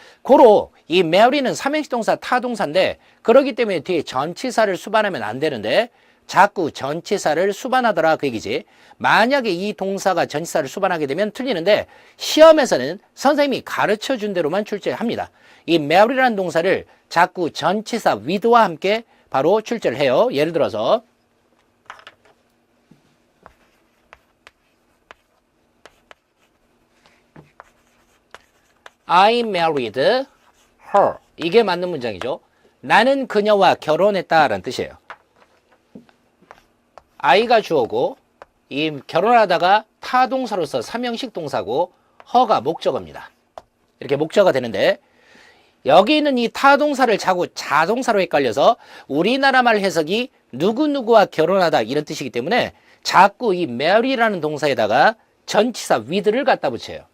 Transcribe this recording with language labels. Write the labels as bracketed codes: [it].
[ko] 고로 이 marry는 삼형식 동사, 타동사인데 그렇기 때문에 뒤에 전치사를 수반하면 안 되는데 자꾸 전치사를 수반하더라 그 얘기지. 만약에 이 동사가 전치사를 수반하게 되면 틀리는데 시험에서는 선생님이 가르쳐준 대로만 출제를 합니다. 이 marry라는 동사를 자꾸 전치사 with와 함께 바로 출제를 해요. [en] 예를 들어서 I married her. [ko] 이게 맞는 문장이죠. 나는 그녀와 결혼했다라는 뜻이에요. I가 주어고 이 결혼하다가 타동사로서 삼형식 동사고 her가 목적어입니다. 이렇게 목적어가 되는데 여기 있는 이 타동사를 자꾸 자동사로 헷갈려서 우리나라 말 해석이 누구누구와 결혼하다 이런 뜻이기 때문에 자꾸 이 marry라는 동사에다가 전치사 with를 갖다 붙여요.